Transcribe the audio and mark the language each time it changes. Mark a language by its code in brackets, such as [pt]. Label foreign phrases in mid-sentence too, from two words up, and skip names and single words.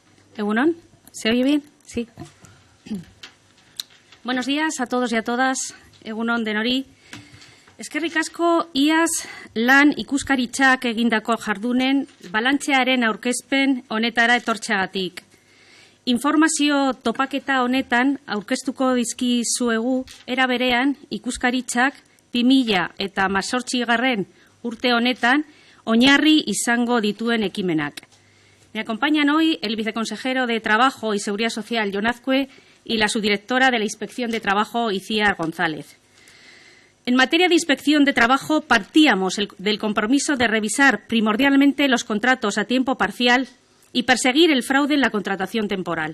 [eu] Egunon, [es] ¿se oye bien? Sí. Buenos días a todos y a todas. [eu] Egunon denori. Eskerrik asko iaz lan ikuskaritzak egindako jardunen balantzearen aurkezpen honetara etortzeagatik. Informazio topaketa honetan aurkeztuko dizkizuegu era berean ikuskaritzak 2018 urte honetan oinarri izango dituen ekimenak. [es] Me acompañan hoy el viceconsejero de Trabajo y Seguridad Social, Jon Azkue, y la subdirectora de la Inspección de Trabajo, Itziar González. En materia de inspección de trabajo, partíamos del compromiso de revisar primordialmente los contratos a tiempo parcial y perseguir el fraude en la contratación temporal.